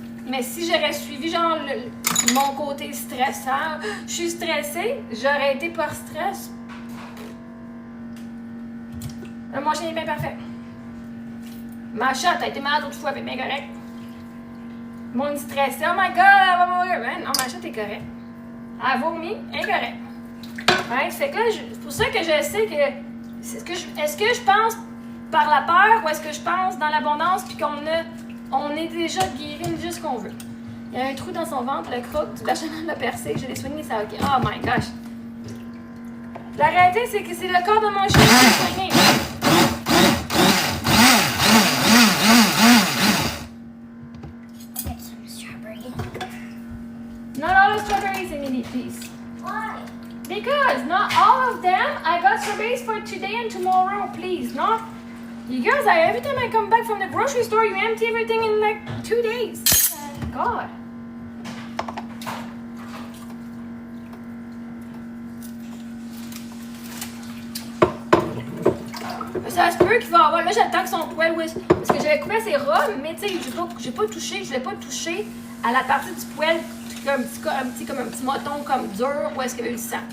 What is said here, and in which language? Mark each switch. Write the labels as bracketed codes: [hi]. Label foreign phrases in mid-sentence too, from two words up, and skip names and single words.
[fr] Mais si j'aurais suivi, genre, mon côté stressant, je suis stressée, j'aurais été par stress. Là, mon chien est bien parfait. Ma chatte a été malade l'autre fois, elle est bien correcte. Mon stressé, [en] oh my god, [fr] elle va mourir. Ben, non, ma chatte est correcte. Elle a vomi, elle est correcte. Ouais, fait que là, c'est pour ça que je sais que. Est-ce que je pense par la peur ou est-ce que je pense dans l'abondance puis on est déjà guéri, on dit juste ce qu'on veut. Il y a un trou dans son ventre, le croc du bechamel l'a percé, je l'ai soigné, ça a ok. [en] Oh my gosh! [fr] La réalité, c'est que c'est le corps de mon chien qui est soigné. [en] Get some strawberry. Not all the strawberries, Emily, please. Why? Because not all of them. I got strawberries for today and tomorrow, please. Not you girls. Every time I come back from the grocery store, you empty everything in like 2 days. God. [fr] Ça se peut qu'il va avoir. Là, j'attends que son poil. Oui, parce que j'avais coupé ses robes, mais tu sais, j'ai pas touché. Je l'ai pas touché à la partie du poil comme un petit moton comme dur où est-ce qu'il y avait eu du sang.